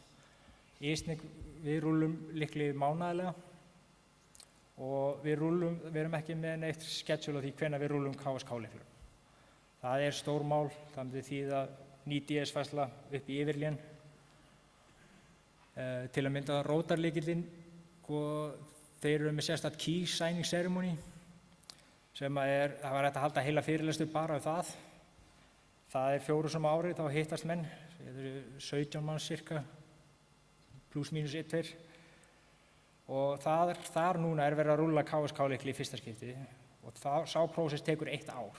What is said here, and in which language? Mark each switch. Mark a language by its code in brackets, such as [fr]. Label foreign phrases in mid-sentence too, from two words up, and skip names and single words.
[is] ISNIC, við rúllum lykli mánaðarlega og við erum ekki með neitt schedule á því hvenær við rúllum KSK-lyklum. Það er stórmál, það myndi þýða ný DS-færsla upp í yfirlén. Til að mynda rótarlykillinn, þeir eru með sérstakt [en] key signing ceremony [is] sem það var hægt að halda heila fyrirlestur bara það. Það er 4 sinnum á ári, þá hittast menn, þetta eru 17 manns cirka, pluss mínus 1-2. Og þar núna er verið að rúlla KSK-lykli í fyrsta skipti og sá prósess tekur 1 ár.